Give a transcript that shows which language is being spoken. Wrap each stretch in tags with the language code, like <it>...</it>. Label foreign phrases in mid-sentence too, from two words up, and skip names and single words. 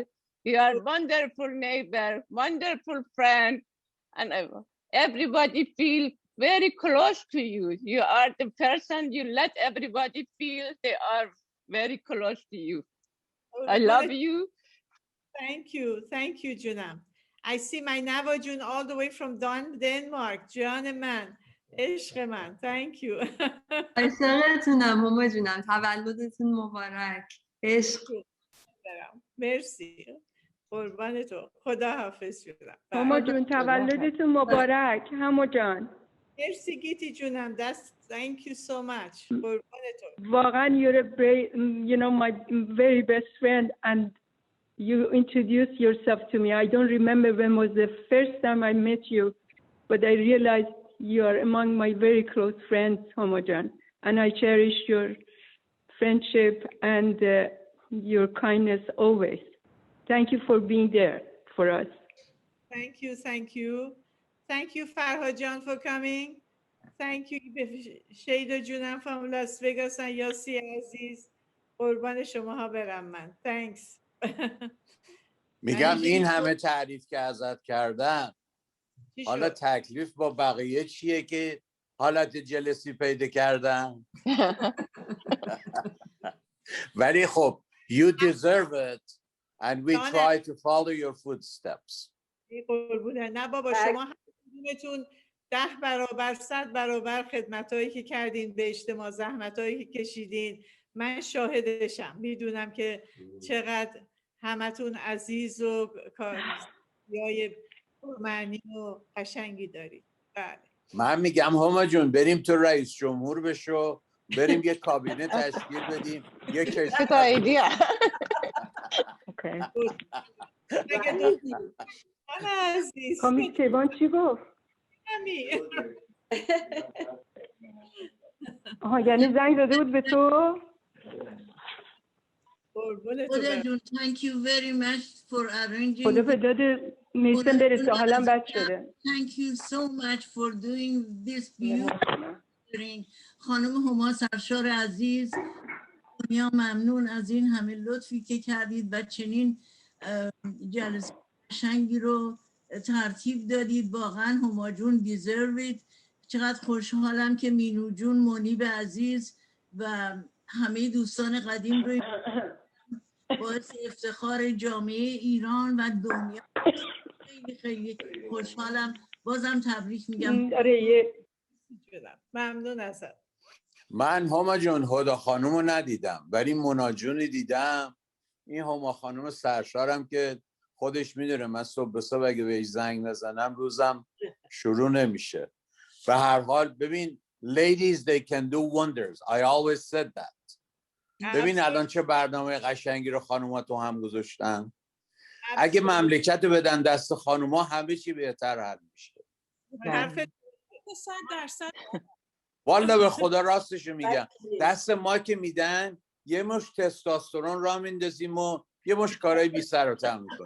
<en>You are wonderful neighbor, wonderful friend, and everybody feel very close to you. You are the person you let everybody feel they are very close to you. I love you. Thank you. Thank you, Junam. I see my Nava Jun all the way from Denmark.</en> <fa>جانا من. عشق من.</fa> <en>Thank you.</en> <fa>عشقتونم هما جونم. تولدتون مبارک. عشق. مرسی. قربان تو. خدا حافظ شدم. هما جون تولدتون مبارک. هما جان. مرسی گیتی جونم.</fa> <en>Thank you so much.</en> <fa>قربان تو.</fa> <en>واقعا you're my very best friend and you introduced yourself to me. I don't remember when was the first time I met you, but I realized you are among my very close friends, Homa Jan, and I cherish your friendship and your kindness always. Thank you for being there for us. Thank you, thank you. Thank you, Farha Jan, for coming. Thank you, Shada Junam from Las Vegas and Yossi Aziz.</en> <fa>قربان شماها برم من. Thanks. میگم این همه تعریف که ازت کردن، حالا تکلیف با بقیه چیه که حالت جلسی پیدا کردن؟ ولی خب</fa> <en>you deserve it and we try to follow your footsteps.</en> <fa>نه بابا شما همتون 10 برابر 100 برابر خدمتایی که کردین به اجتماع، زحمتایی که کشیدین، من شاهدشم. میدونم که چقدر همتون عزیز و کاریای معنی و قشنگی دارید. بله. من میگم هما جون بریم تو رئیس جمهور بشو، بریم یه کابینه تشکیل بدیم، یه کشور. کامیکیوان چی گفت؟ آها یعنی زنگ زده بود به تو؟ Hoda Jun, thank you very much for arranging. خدا به داد میسن برسه، حالا بد شده. Thank you so much for doing this beautiful thing. خانم هما سرشار عزیز، دنیا ممنون از این همه لطفی که کردید و چنین جلسه قشنگی رو ترتیب دادید. واقعا هما جون</fa> <en>deserve it.</en> <fa>چقدر خوشحالم که مینو جون، منیب عزیز و همه دوستان قدیم رو باعث افتخار جامعه ایران و دنیا. خیلی خیلی خوشحالم. بازم تبریک میگم. ممنون ازت. من هما جون هدا خانوم رو ندیدم ولی مونا جونی دیدم. این هما خانوم سرشارم که خودش میدونه من صبح به صبح اگه بهش زنگ نزنم روزم شروع نمیشه. به هر حال ببین</fa> <en>ladies they can do wonders. I always said that.</en> <fa>ببین الان چه برنامه قشنگی رو خانوما تو هم گذاشتن. اگه مملکت رو بدن دست خانوما همه چی بهتر حل میشه. 100%. والا به خدا راستشو میگم. دست ما که میدن یه مش تستوسترون را میندازیم و یه مش کارهای بی سر و ته میکنیم.</fa>